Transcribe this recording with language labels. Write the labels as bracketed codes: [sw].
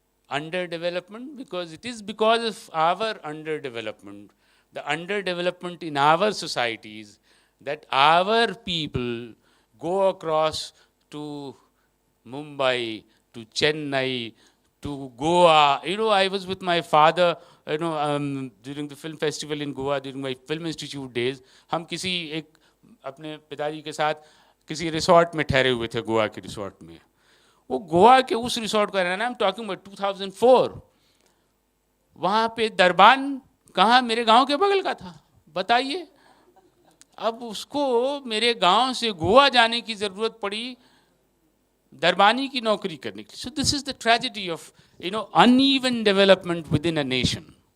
[en] Underdevelopment, because it is because of our underdevelopment, the underdevelopment in our societies, that our people go across to Mumbai, to Chennai, to Goa. I was with my father, during the film festival in Goa, during my film institute days. [hi] हम किसी एक अपने पिताजी के साथ किसी resort में ठहरे हुए थे, गोवा के रिसोर्ट में. वो गोवा के उस रिसोर्ट का रहना, [en] I'm talking about 2004. [hi] वहाँ पे दरबान कहाँ, मेरे गांव के बगल का था, बताइए. अब उसको मेरे गांव से गोवा जाने की ज़रूरत पड़ी दरबानी की नौकरी करने के लिए. [en] So this is the tragedy of, uneven development within a nation.